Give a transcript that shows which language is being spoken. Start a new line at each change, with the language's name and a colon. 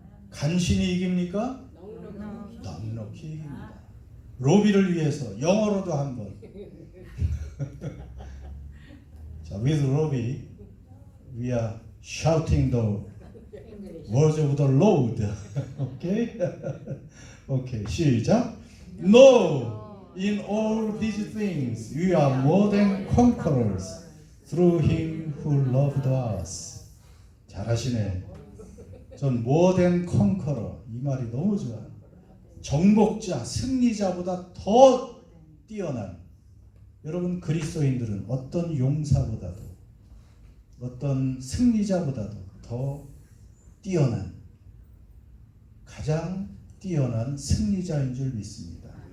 Korean: 간신히 이깁니까? 넉넉히 이깁니다. 로비를 위해서 영어로도 한번.
English: 자, with Robbie we are shouting the words of the Lord.
Korean: 오케이? 오케이, 시작.
English: No, in all these things we are more than conquerors through him who loved us.
Korean: 잘하시네. 전
English: more than conqueror,
Korean: 이 말이 너무 좋아요. 정복자, 승리자보다 더 뛰어난. 여러분, 그리스도인들은 어떤 용사보다도 어떤 승리자보다도 더 뛰어난, 가장 뛰어난 승리자인 줄 믿습니다.